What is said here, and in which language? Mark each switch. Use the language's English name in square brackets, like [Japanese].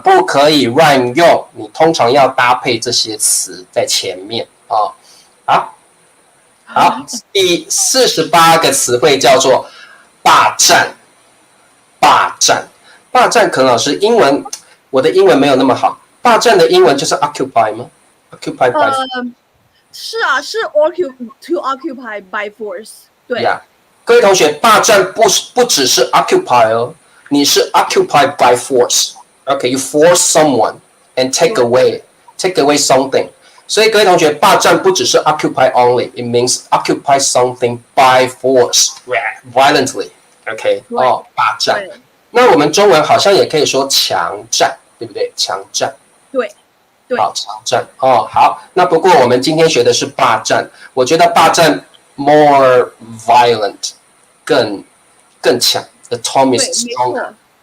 [Chinese] 不可以乱用，你通常要搭配这些词在前面啊、哦。好，第48个词汇叫做霸占，霸占。霸占可能老师英文我的英文没有那么好，霸占的英文就是 occupy 吗 ？occupy by 是啊，是 [English] to occupy by force。 [Chinese] 对。 [English] Yeah. [Chinese] 各位同学，霸占不只是 occupy 哦，你是 [English] occupy by force。 OK，you force someone and take away something。 [Chinese] 所以各位同学，霸占不只是 [English] occupy only，it means occupy something by force violently。 [Chinese] OK， 哦，霸占。那我们中文好像也可以说强占，对不对？强占。对。好，强占哦，好。那不过我们今天学的是霸占，我觉得霸占 [English] more violent， [Chinese] 更强。 [English] The Tom is stronger。